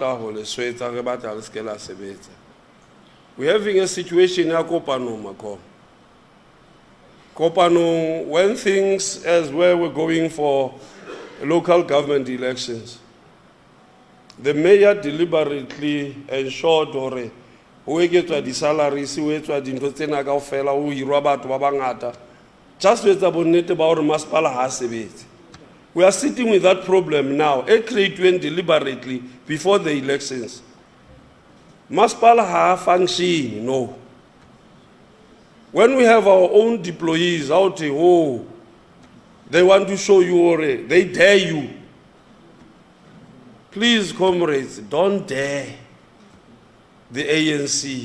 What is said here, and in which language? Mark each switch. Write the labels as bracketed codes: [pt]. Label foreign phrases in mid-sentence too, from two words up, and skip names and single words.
[en] having a situation in Kopano, when things as well were going for local government elections, the mayor deliberately ensured [st] hore o eketswa di salaries o etswa dintho tsena kaofela o hirwa batho ba bangata [en] just with the [st] bonnete ba hore masepala ha sebetse. [en] We are sitting with that problem now. It created deliberately before the elections. [st] Masepala ha function, no. [en] When we have our own deployees out here, oh, they want to show you already, they dare you. Please, comrades, don't dare the ANC.